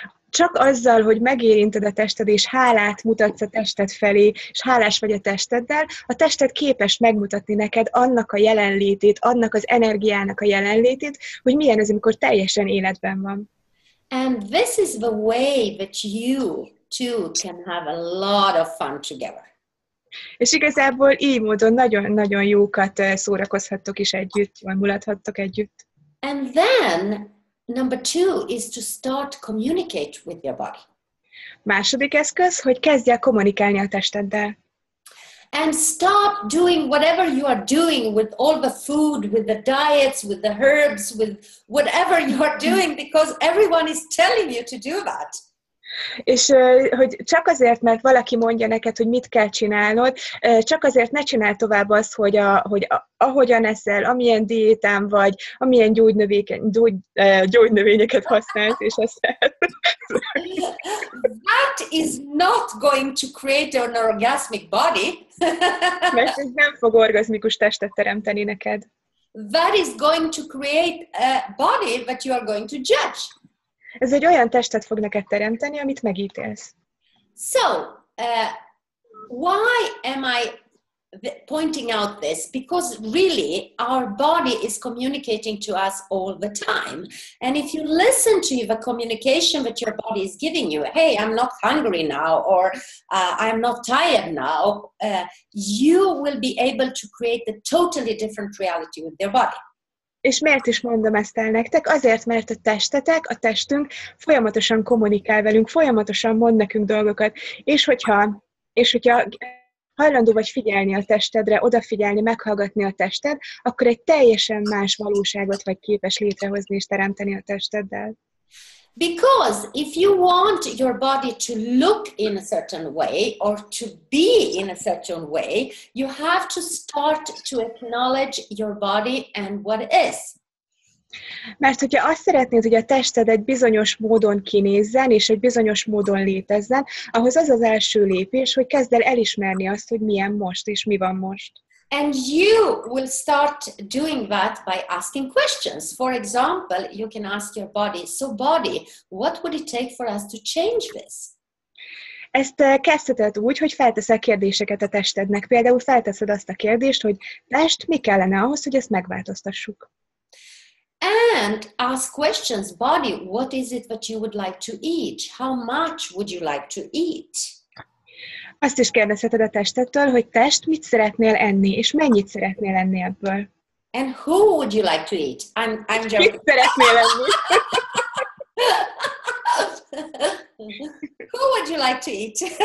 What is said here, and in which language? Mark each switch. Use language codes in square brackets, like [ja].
[hu] Csak azzal, hogy megérinted a tested, és hálát mutatsz a tested felé, és hálás vagy a testeddel, a tested képes megmutatni neked annak a jelenlétét, annak az energiának a jelenlétét, hogy milyen az, amikor teljesen életben van. [en] And this is the way that you two can have a lot of fun together. [hu] És igazából így módon nagyon-nagyon jókat szórakozhattok is együtt, jól mulathattok együtt. [en] And then number 2 is to start communicate with your body. [hu] Második eszköz, hogy kezdj el kommunikálni a testeddel. [en] And start doing whatever you are doing with all the food, with the diets, with the herbs, with whatever you are doing, because everyone is telling you to do that. [hu] És hogy csak azért, mert valaki mondja neked, hogy mit kell csinálnod, csak azért ne csinál tovább azt, hogy ahogyan eszel, amilyen diétán vagy, amilyen gyógynövényeket használsz, és eszel. [en] That is not going to create an orgasmic body. [hu] Mert ez nem fog orgazmikus testet teremteni neked. [en] That is going to create a body that you are going to judge. [hu] Ez egy olyan testet fog neked teremteni, amit megítélsz. [en] So, why am I pointing out this? Because really, our body is communicating to us all the time. And if you listen to the communication that your body is giving you, hey, I'm not hungry now, or I'm not tired now, you will be able to create a totally different reality with your body. [hu] És miért is mondom ezt el nektek? Azért, mert a testetek, a testünk folyamatosan kommunikál velünk, folyamatosan mond nekünk dolgokat, és hogyha hajlandó vagy figyelni a testedre, odafigyelni, meghallgatni a tested, akkor egy teljesen más valóságot vagy képes létrehozni és teremteni a testeddel. [en] Because if you want your body to look in a certain way or to be in a certain way, you have to start to acknowledge your body and what it is. [hu] Mert hogyha azt szeretnéd, hogy a tested egy bizonyos módon kinézzen, és egy bizonyos módon létezzen, ahhoz az az első lépés, hogy kezd el elismerni azt, hogy milyen most, és mi van most. [en] And you will start doing that by asking questions. For example, you can ask your body, so body, what would it take for us to change this? [hu] Ezt kezdheted úgy, hogy felteszel kérdéseket a testednek. Például felteszed azt a kérdést, hogy test, mi kellene ahhoz, hogy ezt megváltoztassuk. [en] And ask questions, body, what is it that you would like to eat? How much would you like to eat? [hu] Azt is kérdezheted a testedtől, hogy test, mit szeretnél enni, és mennyit szeretnél enni ebből. [en] And who would you like to eat? I'm joking. [hu] Mit szeretnél enni? [en] Who would you like to eat?